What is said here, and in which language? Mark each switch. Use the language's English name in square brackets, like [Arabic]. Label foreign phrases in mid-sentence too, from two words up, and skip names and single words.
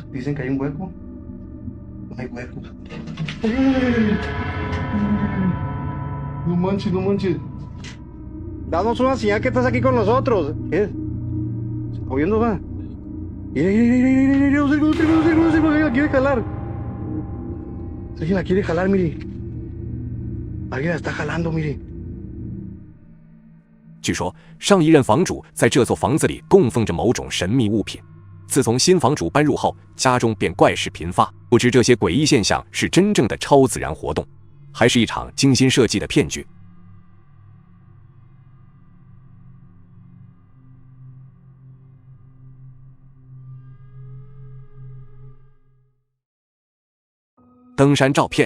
[Spanish] Dicen que hay un hueco. No hay huecos. No manches, no manches. Danos una señal que estás aquí con nosotros. ¿Qué? ¿Se está moviendo, va? Alguien la quiere jalar. Alguien la quiere jalar, mire. Alguien la está jalando, mire。 [Chinese] 据说，上一任房主在这座房子里供奉着某种神秘物品。自从新房主搬入后，家中便怪事频发。不知这些诡异现象是真正的超自然活动，还是一场精心设计的骗局。登山照片。